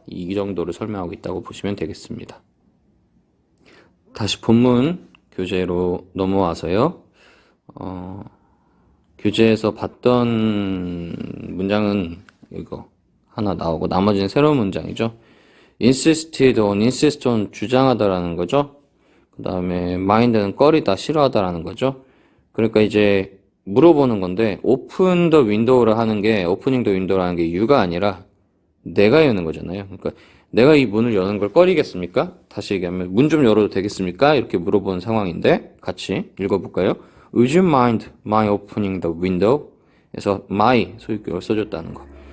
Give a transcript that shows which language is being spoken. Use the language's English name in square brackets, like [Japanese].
[Korean] 이 정도를 설명하고 있다고 보시면 되겠습니다. 다시 본문 교재로 넘어와서요. 교재에서 봤던 문장은 이거 하나 나오고 나머지는 새로운 문장이죠. insisted on, insist on 주장하다라는 거죠. 그 다음에 mind는 꺼리다, 싫어하다라는 거죠. 그러니까 이제 물어보는 건데 [English] open the window [Korean] 를 하는 게 [English] opening the window [Korean] 라는 게 you가 아니라 내가 여는 거잖아요. 그러니까 내가 이 문을 여는 걸 꺼리겠습니까? 다시 얘기하면 문 좀 열어도 되겠습니까? 이렇게 물어보는 상황인데 같이 읽어볼까요? [English] Would you mind my opening the window? [Korean] 그래서 my 소유격을 써줬다는 거.